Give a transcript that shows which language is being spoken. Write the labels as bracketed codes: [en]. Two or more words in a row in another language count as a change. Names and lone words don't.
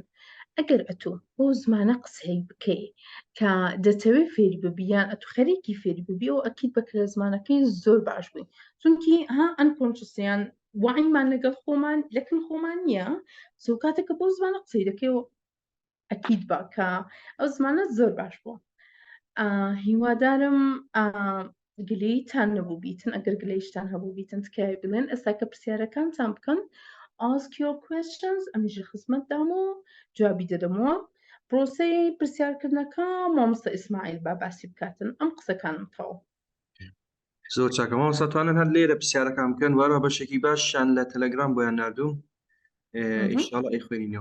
[ckb] ئەگەر ئەتۆ بۆ زمانە قسەی بکەی کە دەتەوێت فێری ببی یان ئەتو خەریکی فێری ببی و ئەکید بەکرە زمانەکەی زۆر باش بووی چونکی ئەنکۆنشسیان وعیمان لەگەڵ خۆمان لەکن خۆمان نییە. سو کاتێککە بۆ زمانە قسەی دەکەی و ئەکید بە کە ئەو زمانە زۆر باش بووە. هیوادارم گلەیتان نەبوو بیتن. ئەگەر گلەیشتان هەبوو بیتن تکای بڵێن. ئێستا کە پرسیارەکانتان بکەن [en] ask your questions [ckb] ئەمیژە خزمەتدام و جوابی دەدەمەوە. پرۆسەی پرسیارکردنەکە مامۆستا ئیسماعیل با باسی بکاتن. ئەم قسەکانم تەواو. زۆر چاکە مامۆستا توانن هەر لێرە پرسیارەکان بکەن وارە بەشێکی باشیان لە تەلەگرام بۆیان ناردووم [ar] ئینشاڵڵا [ckb] ئەی خوێنینەوە.